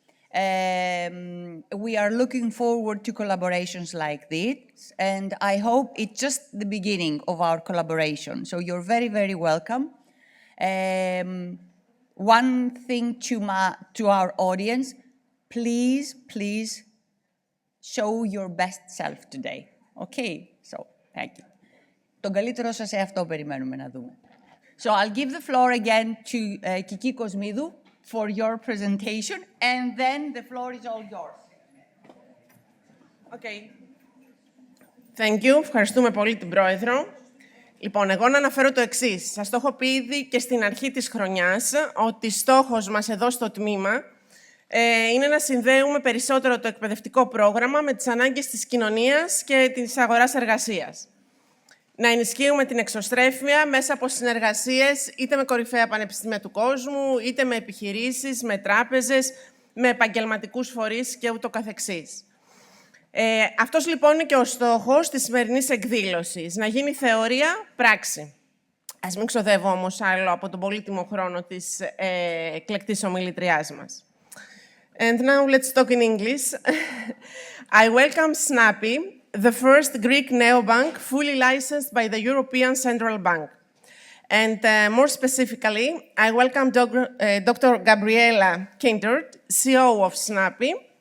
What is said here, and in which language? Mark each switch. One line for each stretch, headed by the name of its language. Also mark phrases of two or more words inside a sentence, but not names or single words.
English: We are looking forward to collaborations like this, and I hope it's just the beginning of our collaboration. So you're very, very welcome. One thing to our audience, please show your best self today. Okay, so thank you.
Greek: Τον καλύτερο σας εαυτό περιμένουμε να δούμε.
English: So I'll give the floor again to Kiki Kosmidou for your presentation, and then the floor is all yours. Okay. Thank you.
Greek: Ευχαριστούμε πολύ την Πρόεδρο. Λοιπόν, εγώ να αναφέρω το εξής. Σας το έχω πει ήδη και στην αρχή της χρονιάς, ότι στόχος μας εδώ στο τμήμα είναι να συνδέουμε περισσότερο το εκπαιδευτικό πρόγραμμα με τις ανάγκες της κοινωνίας και της αγοράς εργασίας. Να ενισχύουμε την εξωστρέφεια μέσα από συνεργασίες είτε με κορυφαία πανεπιστήμια του κόσμου, είτε με επιχειρήσεις, με τράπεζες, με επαγγελματικούς φορείς και ούτω καθεξής. Αυτός λοιπόν είναι και ο στόχος της σημερινής εκδήλωσης, να γίνει θεωρία πράξη. Ας μην ξοδεύω όμως άλλο από τον πολύτιμο χρόνο της εκλεκτής ομιλητριάς μας.
English: And now let's talk in English. I welcome Snappy, the first Greek neobank fully licensed by the European Central Bank. And more specifically, I welcome Dr. Gabriella Kindert, CEO of Snappy.